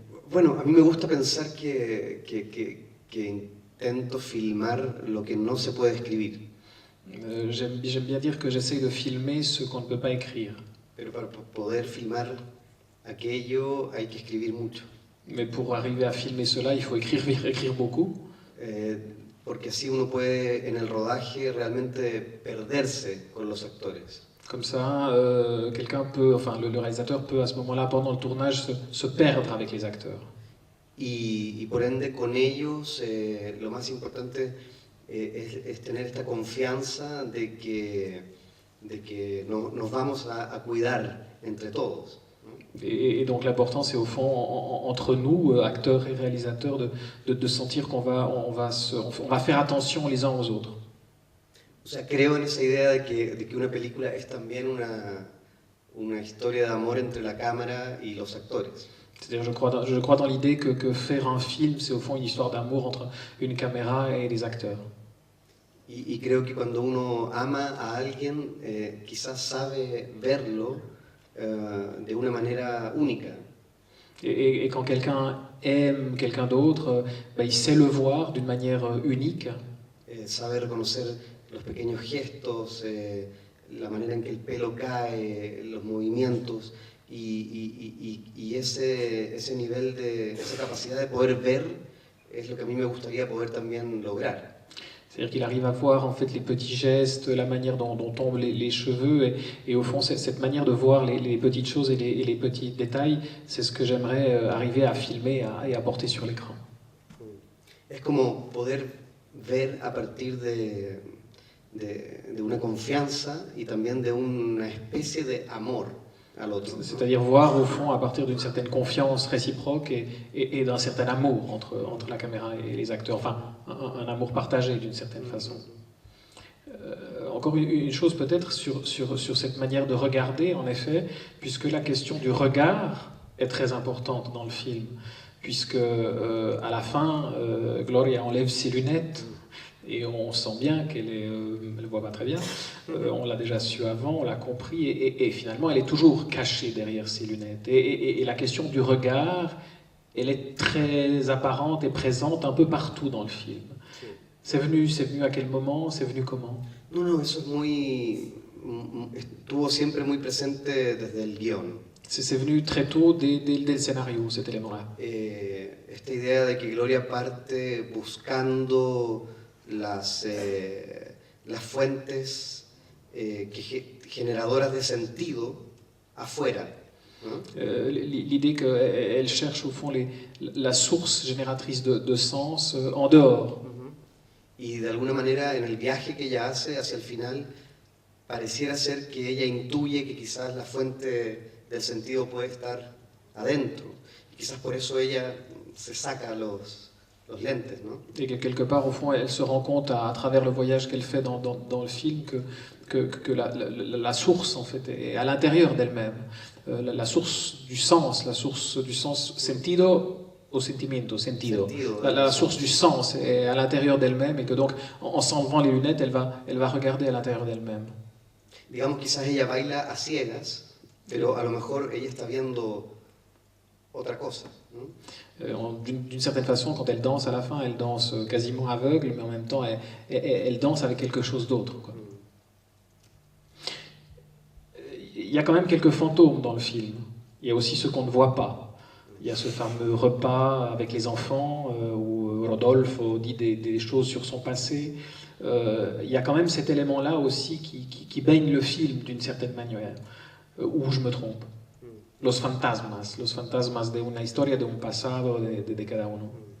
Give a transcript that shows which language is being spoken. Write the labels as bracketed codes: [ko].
[es] Bueno, a mí me gusta pensar que intento filmar lo que no se puede escribir. [fr] J'aime bien dire que j'essaye de filmer ce qu'on ne peut pas écrire. [es] Pero para poder filmar aquello hay que escribir mucho. [fr] Mais pour arriver à filmer cela, il faut écrire beaucoup. [es] Porque así uno puede en el rodaje realmente perderse con los actores. [fr] Comme ça, le réalisateur peut à ce moment-là, pendant le tournage, se perdre avec les acteurs. [es] Y por ende, con ellos, lo más importante es tener esta confianza de que nos vamos a cuidar entre todos. [fr] Et donc l'important, c'est au fond, entre nous, acteurs et réalisateurs, de sentir qu'on va faire attention les uns aux autres. [es] O sea, creo en esa idea de que una película es también una historia de amor entre la cámara y los actores. [fr] C'est-à-dire, je crois dans l'idée que faire un film, c'est au fond une histoire d'amour entre une caméra et les acteurs. [es] Y creo que cuando uno ama a alguien, quizás sabe verlo de una manera única. [fr] Et quand quelqu'un aime quelqu'un d'autre, il sait le voir d'une manière unique. [es] Sabe reconocer los pequeños gestos, la manera en que el pelo cae, los movimientos y ese nivel esa capacidad de poder ver es lo que a mí me gustaría poder también lograr. [fr] C'est-à-dire qu'il arrive à voir en fait les petits gestes, la manière dont tombent les cheveux et au fond cette manière de voir les petites choses et les petits détails, c'est ce que j'aimerais arriver à filmer et à porter sur l'écran. [es] Es como poder ver a partir de una confianza y también de una especie de amor al otro. [fr] C'est-à-dire voir au fond à partir d'une certaine confiance réciproque et d'un certain amour entre la caméra et les acteurs, enfin un amour partagé d'une certaine façon. Encore une chose peut-être sur cette manière de regarder, en effet, puisque la question du regard est très importante dans le film, puisque à la fin, Gloria enlève ses lunettes, et on sent bien qu'elle ne voit pas très bien, on l'a déjà su avant, on l'a compris, et finalement elle est toujours cachée derrière ses lunettes. Et la question du regard, elle est très apparente et présente un peu partout dans le film. C'est venu à quel moment? C'est venu comment? [es] No, eso es estuvo siempre muy presente desde el guión. [fr] C'est venu très tôt dès le scénario, cet élément-là. [es] Esta idea de que Gloria parte buscando las fuentes generadoras de sentido afuera. [fr] L'idée qu'elle cherche au fond la source génératrice de sens en dehors. [es] Y de alguna manera en el viaje que ella hace hacia el final pareciera ser que ella intuye que quizás la fuente del sentido puede estar adentro. Y quizás por eso ella se saca los lentes, ¿no? [fr] Et que quelque part, au fond, elle se rend compte à travers le voyage qu'elle fait dans le film que la source, en fait, est à l'intérieur d'elle-même. La source du sens [es] sentido [fr] au [es] sentimiento, sentido. [fr] La source du sens est à l'intérieur d'elle-même et que donc, en s'enlevant les lunettes, elle va regarder à l'intérieur d'elle-même. [es] Digamos, quizás ella baila a ciegas, pero a lo mejor ella está viendo otra cosa, ¿no? [fr] D'une certaine façon, quand elle danse à la fin, elle danse quasiment aveugle, mais en même temps, elle danse avec quelque chose d'autre, quoi. Il y a quand même quelques fantômes dans le film. Il y a aussi ceux qu'on ne voit pas. Il y a ce fameux repas avec les enfants où Rodolfo dit des choses sur son passé. Il y a quand même cet élément-là aussi qui baigne le film d'une certaine manière. Ou je me trompe. [es] Los fantasmas de una historia, de un pasado de cada uno.